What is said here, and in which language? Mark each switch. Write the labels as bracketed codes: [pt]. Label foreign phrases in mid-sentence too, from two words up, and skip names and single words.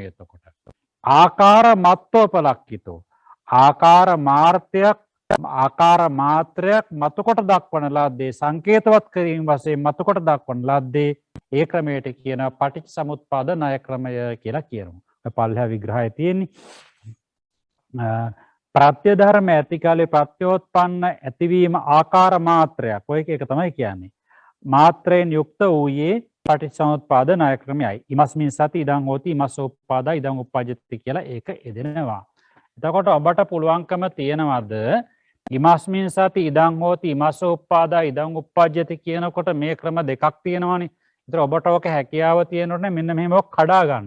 [si] එතකොට [pi] ආකාර මත්තෝපලක්ඛිතෝ [si] ආකාර මාත්‍රයක් මතු කොට දක්වන ලද්දේ සංකේතවත් කිරීම වශයෙන් මතු කොට දක්වන ලද්දේ ඒ ක්‍රමයට කියන පටිච්චසමුප්පාද ණය ක්‍රමය කියලා කියනවා. පල්ලෙහා විග්‍රහය තියෙන්නේ ප්‍රත්‍ය ධර්ම ඇති කාලේ ප්‍රත්‍යෝත්පන්න ඇතිවීම ආකාර මාත්‍රයක්. ඔය එක තමයි කියන්නේ. මාත්‍රයෙන් යුක්ත වූයේ පටිච්චසමුප්පාද ණය ක්‍රමයයි. [pi] ඉමස්මින් සති ඉදං හෝති ඉමස්ස උප්පාදා ඉදං උප්පජ්ජති [si] කියලා ඒක එදෙනවා. එතකොට ඔබට පුළුවන්කම තියෙනවද [pi] ඉමස්මින් සති ඉදං හෝති ඉමස්ස උප්පාදා ඉදං උප්පජ්ජති [si] කියනකොට මේ ක්‍රම දෙකක් තියෙනවානේ. ඒතර ඔබට ඔක හැකියාව තියෙනොත් මෙන්න මෙහෙම කඩා ගන්න.